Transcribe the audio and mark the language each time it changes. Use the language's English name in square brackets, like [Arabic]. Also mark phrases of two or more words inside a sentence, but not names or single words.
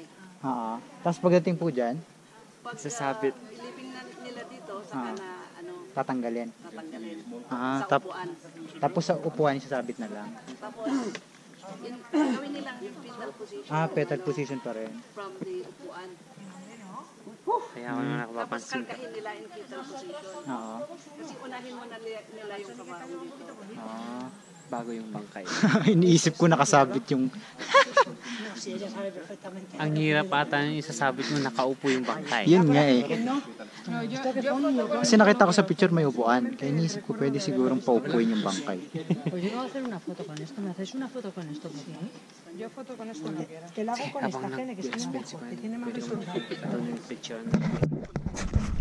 [Filipino] Tapos pagdating po dyan, Pag Sasabit. ilibing na nila dito, saka na tatanggalin. tatanggalin Ah, sa upuan. Tapos sa upuan, isasabit na lang. Tapos, gawin nilang yung [English] fetal position. Petal position [Filipino] pa rin. [English] From the upuan. [Filipino] Kaya ako na Tapos nakapapansin ka. kargahin nila [English] in fetal position. [Filipino] Kasi unahin mo na nila yung kabaong dito. Bago yung bangkay. Iniisip ko nakasabit yung... Ang hirap ata yung isasabit mo nakaupo yung bangkay. Yun nga eh. Kasi nakita ko sa picture may upuan. Kaya iniisip ko pwede sigurong paupuin yung bangkay. [Spanish] Pues yo voy a hacer una foto con esto. ¿Me hacéis una foto con esto, por favor? Yo foto con esto no quiero. Que la hago con esta, que tiene mejor, que tiene más resultados. [Filipino] Ito yung picture.